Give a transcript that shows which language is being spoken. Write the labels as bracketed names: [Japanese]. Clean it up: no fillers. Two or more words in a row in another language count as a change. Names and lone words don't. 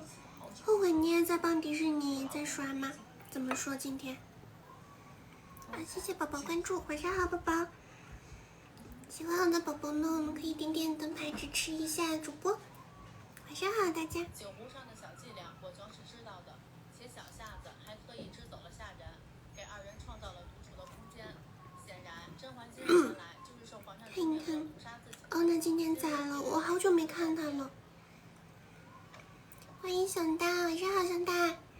[Chinese] 後悔你也在幫迪士尼在刷嗎？怎麼說今天？啊，謝謝寶寶關注，晚上好，寶寶。喜歡我的寶寶呢，我們可以點點燈牌支持一下主播。晚上好，大家。酒壺上的小伎倆，果裝是知道的，且小夏子還特意支走了下人，給二人創造了獨處的空間。顯然，甄嬛今日前來就是受皇上指令捕殺自己。哦，那今天咋了？我好久沒看他了。歡迎小大，晚上好，小大。